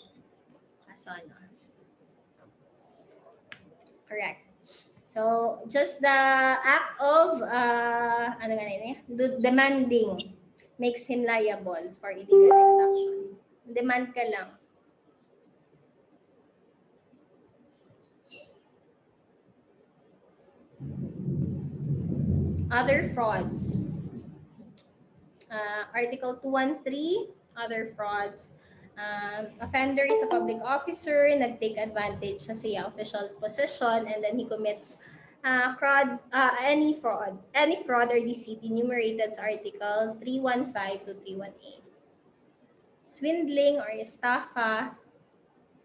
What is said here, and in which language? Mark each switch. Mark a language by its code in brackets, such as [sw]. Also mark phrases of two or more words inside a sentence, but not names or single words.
[en] Correct. So, just the act of demanding makes him liable for illegal exaction. [ceb] Demand ka lang. [en] Other frauds. Article 213, other frauds. Offender is a public officer, nag-take advantage [ceb] sa siya [en] official position, and then he commits any fraud or deceit enumerated sa Article 315 to 318. Swindling or estafa,